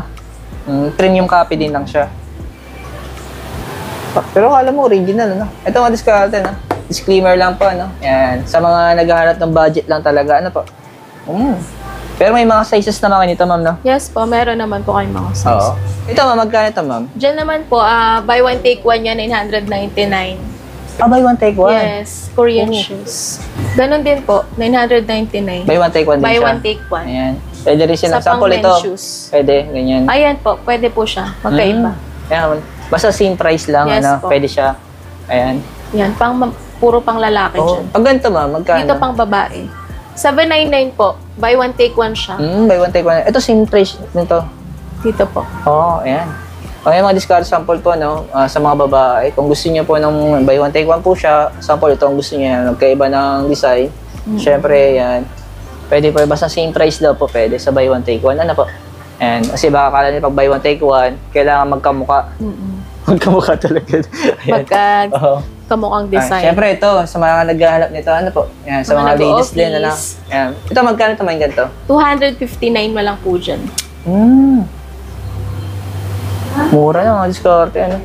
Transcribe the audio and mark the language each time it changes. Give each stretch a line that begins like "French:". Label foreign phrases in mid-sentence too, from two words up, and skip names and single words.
Filipino: Premium copy din lang siya. Pero akala mo original, no? Ito mga diskarte, no? Disclaimer lang po, no? Yan. Sa mga naghahanap ng budget lang talaga, ano po? Pero may mga sizes na mga nito, ma'am, no? Yes po, meron naman po kayong mga size. Oo. Ito, ma'am, magkano ito, ma'am? Diyan naman po,
English: buy one take one yan, 999. Buy one, take one. Yes, Korean shoes.
Filipino: Ganon din po, 999.
English: Buy one, take one din Buy
Filipino: siya.
English: one, take one.
Filipino: Ayan. Pwede rin siya. Sa Sample pang ito.
English: men's shoes.
Filipino: Pwede, ganyan. Ayan po, pwede po siya. Magkaiba. Ayan. Basta same price lang,
English: Yes
Filipino: ano? po. Pwede siya. Ayan. Yan, puro pang lalaki Oh. dyan. Pag ganito, ma'am, magkano? Dito pang babae. 799 po,
English: buy one, take one siya. Buy one, take one.
Filipino: Ito, same price nito. Dito po. Oo, ayan. Okay, mga discard sample po, no? Sa mga babae. Kung gusto niyo po ng
English: buy one, take one
Filipino: po siya, sample ito ang gusto niya. Nagkaiba ng design. Siyempre, yan. Pwede po, basta same price daw po pwede sa
English: buy one, take one.
Filipino: Ano po? And kasi baka kala niyo pag
English: buy one, take one,
Filipino: kailangan magkamuka. Magkamuka talaga. Ayan. Oo. Kamukhang design. Siyempre, ito, sa mga naghahanap nito, ano po? Yan, sa mga ladies din, ano? Yan. Ito, magkano ito man ganito? 259 na lang po dyan. Mura na mga diskarte, ano?